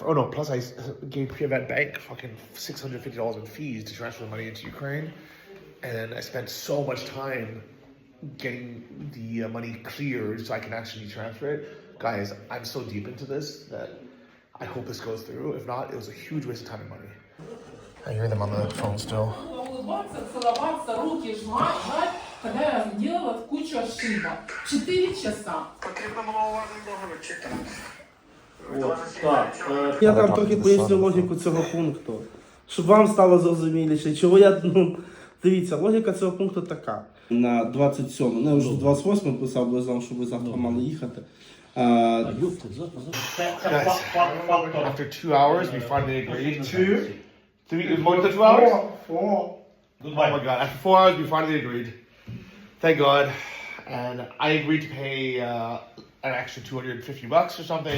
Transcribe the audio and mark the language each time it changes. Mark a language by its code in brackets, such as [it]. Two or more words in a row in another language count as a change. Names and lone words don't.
[en] Oh no, plus I gave Kyiv Bank fucking $650 in fees to transfer the money into Ukraine. And I spent so much time getting the money cleared so I can actually transfer it. Guys, I'm so deep into this that I hope this goes through. If not, it was a huge waste of time and money. I hear them on the phone still. [ru] Целоваться, руки жать, когда я делала кучу ошибок. 4 часа. [uk] Я там трохи поясню логіку цього пункту, щоб вам стало зрозуміліше, чого я, дивіться, логіка цього пункту така. На 27, не вже 28 писав, бо я знав, що ви завтра мали їхати. [en] Guys, after 2 hours, we finally agreed. 3, more than 2 hours? 4. Oh my god, after 4 hours, we finally agreed. Thank God. And I agreed to pay an extra $250 or something.